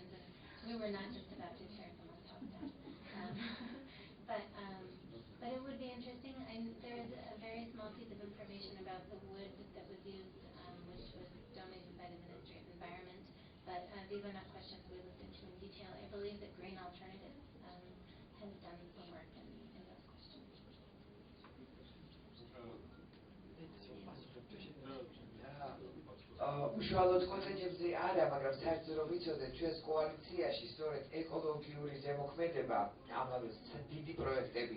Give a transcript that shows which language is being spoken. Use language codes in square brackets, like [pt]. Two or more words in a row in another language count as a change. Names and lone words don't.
[en] And we were not just about to tear someone's house down. But it would be interesting. There is a very small piece of information about the wood that was used, which was donated by the Ministry of Environment. But these are not questions we looked into in detail. I believe that Green Alternatives has done some work in those questions. [ka] უშუალოდ კოტეჯებზე არა, მაგრამ საერთოდ რომ ვიცოდეთ, ჩვენს კოალიციაში სწორედ ეკოლოგიური ზემოქმედება ამავე დიდი პროექტების